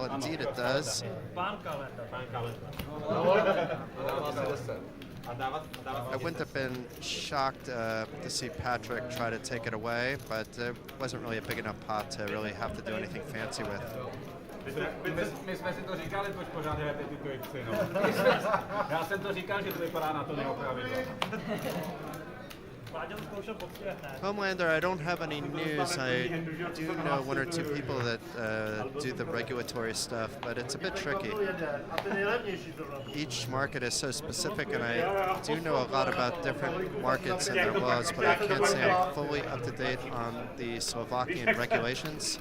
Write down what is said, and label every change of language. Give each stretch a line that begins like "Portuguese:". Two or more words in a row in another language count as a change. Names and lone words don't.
English: Indeed it does. I wouldn't have been shocked to see Patrik try to take it away, but it wasn't really a big enough pot to really have to do anything fancy with.
Czech: My jsme si to říkali, proč pořád hrajete ty trojky, no. Já jsem to říkal, že to vypadá na to neopravidlo.
English: Homelander, I don't have any news. I do know 1 or 2 people that do the regulatory stuff, but it's a bit tricky. Each market is so specific, and I do know a lot about different markets and their laws, but I can't say I'm fully up to date on the Slovakian regulations.